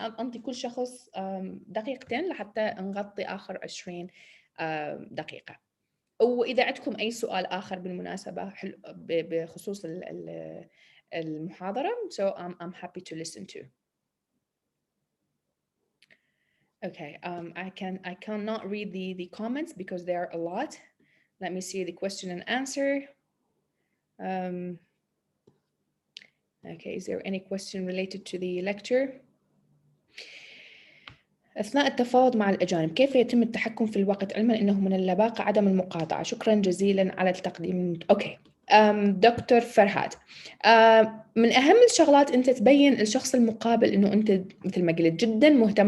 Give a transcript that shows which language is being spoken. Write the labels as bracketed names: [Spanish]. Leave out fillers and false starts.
[Arabic] أنطي كل شخص دقيقتين لحتى نغطي آخر 20 دقيقة. وإذا عندكم أي سؤال آخر بالمناسبة بخصوص المحاضرة [English] so I'm happy to listen to. Okay, I cannot read the comments because there are a lot. Let me see the question and answer. Okay, is there any question related to the lecture? [Arabic] أثناء التفاوض مع الأجانب كيف يتم التحكم في الوقت علما أنه من اللباقة عدم المقاطعة؟ شكرا جزيلا على التقديم. أوكي. دكتور فرهاد، من أهم الشغلات أنت تبين الشخص المقابل أنه أنت مثل ما قلت جدا مهتم.